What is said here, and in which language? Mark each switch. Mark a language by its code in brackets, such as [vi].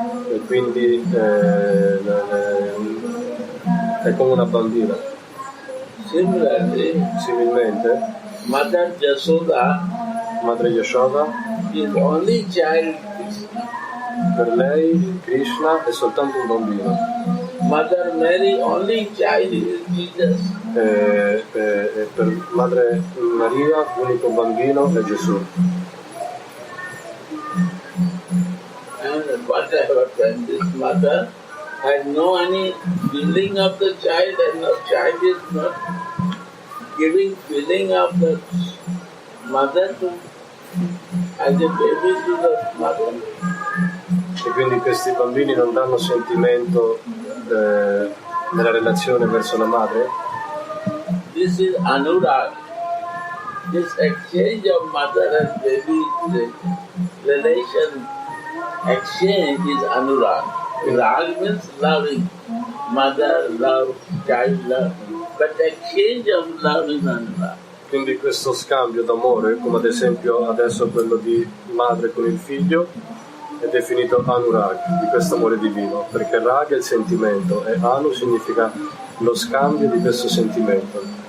[it] E quindi è come una bambina. [en] Similarly, [it] Similmente, [en] Mother Jasoda [it] Madre Yashoda, [en] is only child. [it] per lei Krishna è soltanto un bambino. [en] Mother Mary, only child is Jesus. [it] E per Madre Maria l'unico bambino è Gesù. [en] And what happened? This mother had no any feeling of the child, and the child is not giving feeling of the mother to as a baby to the mother. [it] E quindi questi bambini non danno sentimento nella relazione verso la madre. [en] This is anurag. This exchange of mother and baby, the relation exchange is anurag. Rag means loving. Mother love, child love. But exchange of love is anurag. [it] Quindi questo scambio d'amore, come ad esempio adesso quello di madre con il figlio, è definito anurag, di questo amore divino, perché rag è il sentimento e anu significa lo scambio di questo sentimento.